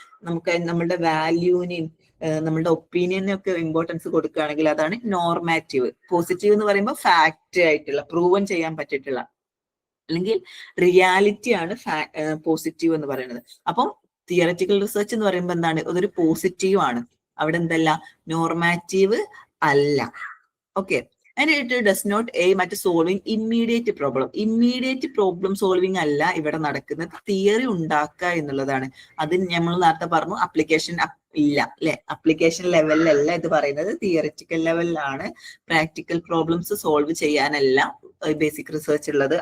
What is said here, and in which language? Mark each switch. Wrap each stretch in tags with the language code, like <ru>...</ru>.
<ml>നമുക്ക് നമ്മളുടെ വാല്യൂവിനെയും നമ്മളുടെ ഒപ്പീനിയനും ഒക്കെ ഇമ്പോർട്ടൻസ് കൊടുക്കുകയാണെങ്കിൽ അതാണ് നോർമാറ്റീവ്. പോസിറ്റീവ് എന്ന് പറയുമ്പോൾ ഫാക്റ്റ് ആയിട്ടുള്ള, പ്രൂവൻ ചെയ്യാൻ പറ്റിയിട്ടുള്ള, അല്ലെങ്കിൽ റിയാലിറ്റി ആണ് പോസിറ്റീവ് എന്ന് പറയുന്നത്. അപ്പം തിയററ്റിക്കൽ റിസർച്ച് എന്ന് പറയുമ്പോൾ എന്താണ്, അതൊരു പോസിറ്റീവ് ആണ്. അവിടെ എന്തല്ല, നോർമാറ്റീവ് അല്ല.</ml> <en>Okay, and it does not aim at solving immediate problem.</en> <ml>Immediate problem solving അല്ല ഇവിടെ നടക്കുന്നത്, തിയറി ഉണ്ടാക്കുക എന്നുള്ളതാണ്. അത് നമ്മൾ നേരത്തെ പറഞ്ഞു, അപ്ലിക്കേഷൻ ഇല്ല അല്ലെ, അപ്ലിക്കേഷൻ ലെവലിലല്ല ഇത് പറയുന്നത്, തിയറിറ്റിക്കൽ ലെവലിലാണ്. Practical problems solve ചെയ്യാനല്ല basic research ഉള്ളത്.</ml>